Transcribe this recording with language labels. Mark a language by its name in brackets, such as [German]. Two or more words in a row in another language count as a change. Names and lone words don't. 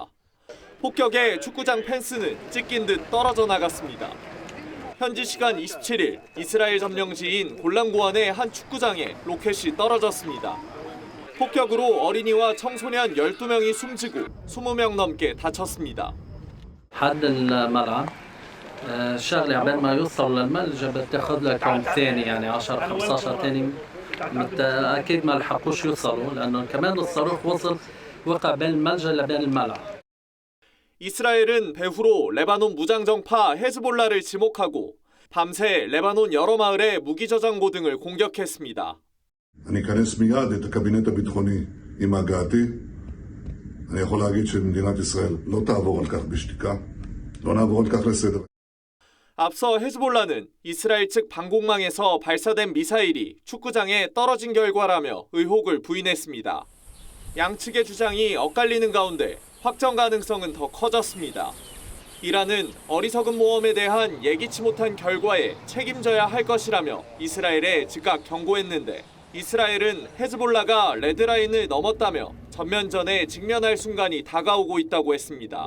[Korean] 폭격에 축구장 펜스는 찢긴 듯 떨어져 나갔습니다. 현지 시간 27일 이스라엘 점령지인 골란고원의 한 축구장에 로켓이 떨어졌습니다. 폭격으로 어린이와 청소년 12명이 숨지고 20명 넘게 다쳤습니다. [Arabic] حد الملعب الشغله عبال ما يوصل للملجا بتاخذ لك يوم ثاني يعني 10 15 ثانيه اكيد ما لحقوش يوصلوا لانه كمان الصاروخ وصل وقع بين الملجا لبين الملعب. [Korean] 이스라엘은 배후로 레바논 무장정파 헤즈볼라를 지목하고 밤새 레바논 여러 마을의 무기 저장고 등을 공격했습니다. [Hebrew] אני אכנס מיד את הקבינט הביטחוני עם הגעתי. אני יכול להגיד שמדינת ישראל לא תעבור על כך בשתיקה. לא נעבור על כך לסדר. [Korean] 앞서 헤즈볼라는 이스라엘 측 방공망에서 발사된 미사일이 축구장에 떨어진 결과라며 의혹을 부인했습니다. 양측의 주장이 엇갈리는 가운데 확정 가능성은 더 커졌습니다. 이란은 어리석은 모험에 대한 예기치 못한 결과에 책임져야 할 것이라며 이스라엘에 즉각 경고했는데 이스라엘은 헤즈볼라가 레드라인을 넘었다며 전면전에 직면할 순간이 다가오고 있다고 했습니다.